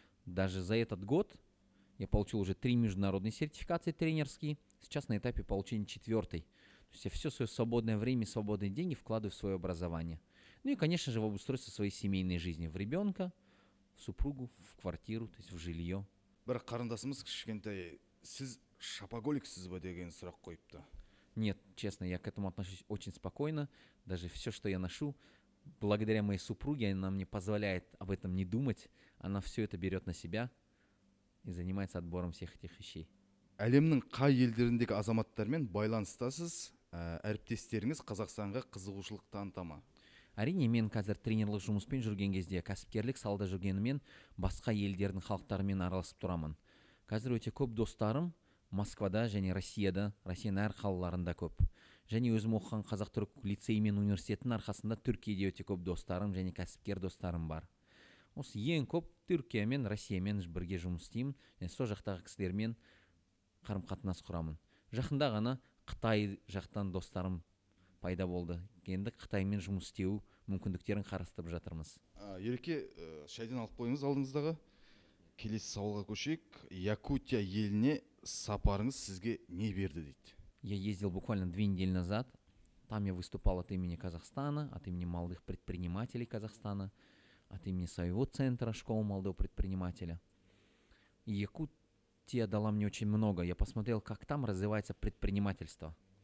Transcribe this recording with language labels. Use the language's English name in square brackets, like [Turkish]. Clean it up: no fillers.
[Russian] Даже за этот год я получил уже 3 международные сертификации тренерские. Сейчас на этапе получения 4-й. То есть я все свое свободное время, свободные деньги вкладываю в свое образование. Ну и, конечно же, в обустройство своей семейной жизни. В ребенка, в супругу, в квартиру, то есть в жилье. [Kazakh] Бірақ қарындасымыз кішкентай, сіз шапоголиксіз ба деген сұрақ қойыпты. [Russian] Нет, честно, я к этому отношусь очень спокойно. Даже все, что я ношу, благодаря моей супруге, она мне позволяет об этом не думать. Она все это берет на себя и занимается отбором всех этих вещей. [Kazakh] Әлемнің қай елдеріндегі азаматтармен байланыстасыз, әріптестеріңіз Қазақстанға қызығушылық таныта ма? Әрине, мен қазір тренерлік жұмыспен жүрген кезде, кәсіпкерлік салада жүргенімен, басқа елдердің халықтарымен араласып тұрамын. Қазір өте көп достарым Москвада және Россияда, Россияның әр қалаларында көп. Және өзім оқыған Қазақ-түрік лицейі мен университетінің арқасында Түркияде өте көп достарым және кәсіпкер достарым бар. Осы ең көп Түркия мен Россиямен бірге жұмыс істеймін, және сол жақтағы кісілермен қарым-қатынас құрамын. Жақында ғана Қытай жақтан достарым пайда болды. Енді Қытаймен жұмыс істеу мүмкіндіктерін қарастырып жатырмыз. Ереке, шайдан алып қойыңыз алдыңыздағы. Келесі сауалға көшейік. Якутия еліне сапарыңыз сізге не берді дейді? [Russian] Я ездил буквально 2 недели назад. Там я выступал от имени Казахстана, от имени молодых предпринимателей Казахстана, от имени своего центра школы молодого предпринимателя. И Якутия дала мне очень много. Я посмотрел, как там развивается предпринимательство.